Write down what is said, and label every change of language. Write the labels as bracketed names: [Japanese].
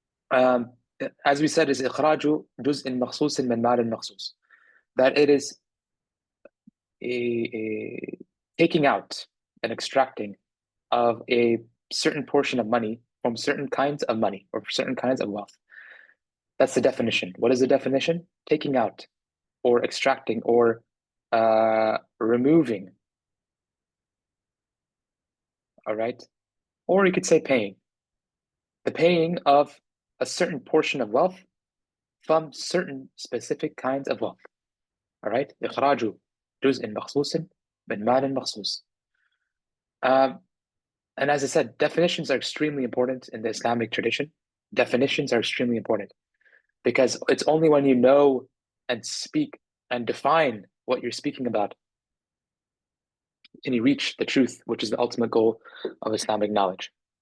[English] As we said, is [Arabic] إخراج جزء مخصوص من مال مخصوص. [English] That it is a taking out and extracting of a certain portion of money from certain kinds of money or certain kinds of wealth. That's the definition. What is the definition? Taking out or extracting or removing. All right. Or you could say paying. The paying of a certain portion of wealth from certain specific kinds of wealth. All right. [Arabic] إخراج جزء مخصوص من مال مخصوص. [English] And as I said, definitions are extremely important in the Islamic tradition. Definitions are extremely important because it's only when you know and speak and define what you're speaking about can you reach the truth, which is the ultimate goal of Islamic knowledge.